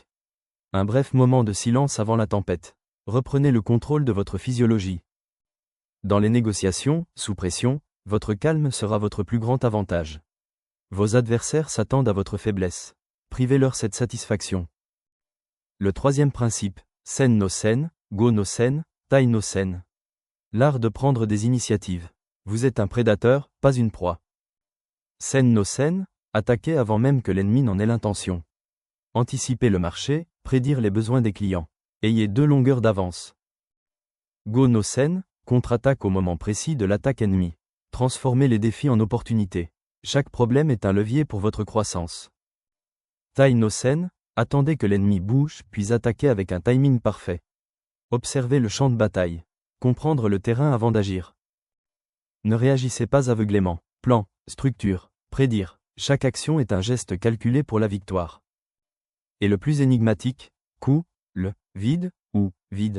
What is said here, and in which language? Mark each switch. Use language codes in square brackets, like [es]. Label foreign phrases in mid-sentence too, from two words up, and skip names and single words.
[fr] Un bref moment de silence avant la tempête. Reprenez le contrôle de votre physiologie. Dans les négociations, sous pression, votre calme sera votre plus grand avantage. Vos adversaires s'attendent à votre faiblesse. Privez-leur cette satisfaction. Le troisième principe, [ja] 先の先、後の先、対の先. [fr] L'art de prendre des initiatives. Vous êtes un prédateur, pas une proie. [ja] 先の先, [fr] attaquez avant même que l'ennemi n'en ait l'intention. Anticipez le marché, prédire les besoins des clients. Ayez 2 longueurs d'avance. [ja] 後の先, [fr] contre-attaque au moment précis de l'attaque ennemie. Transformez les défis en opportunités. Chaque problème est un levier pour votre croissance. [ja] 対の先, [fr] attendez que l'ennemi bouge puis attaquez avec un timing parfait. Observez le champ de bataille. Comprendre le terrain avant d'agir. Ne réagissez pas aveuglément. Plan, structure, prédire. Chaque action est un geste calculé pour la victoire. Et le plus énigmatique, coup, le vide ou vide.